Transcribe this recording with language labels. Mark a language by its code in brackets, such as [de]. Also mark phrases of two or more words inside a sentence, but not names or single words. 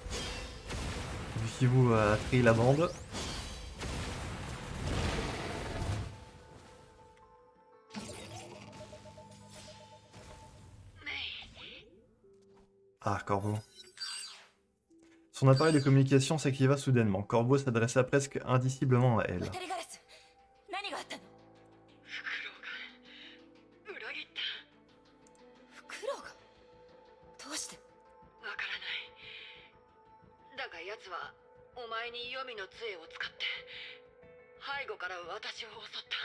[fr] Vu qu'Ibu a trié la bande. Ah, Corbeau. Son appareil de communication s'activa soudainement. Corbeau s'adressa presque indiciblement à elle. [ja] 渡りガラス何があったの？フクロウが裏切った。フクロウがどうして？わからない。だが奴はお前に黄泉の杖を使って背後から私を襲った。